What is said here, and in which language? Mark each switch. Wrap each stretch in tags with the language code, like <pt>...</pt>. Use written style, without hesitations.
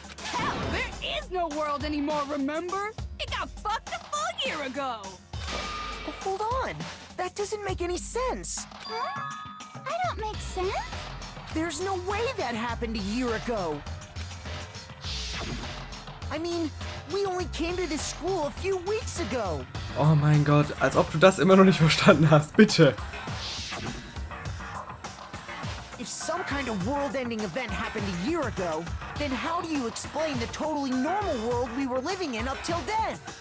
<en>Hell, there is no world anymore, remember? It got fucked a full year ago. Hold on. That doesn't make any sense. Huh? I don't make sense. There's no way that happened a year ago. I mean, we only came to this school a few weeks ago.</en> <de>Oh mein Gott, als ob du das immer noch nicht verstanden hast, bitte.</de> <en>If some kind of world-ending event happened a year ago, then how do you explain the totally normal world we were living in up till then?</en>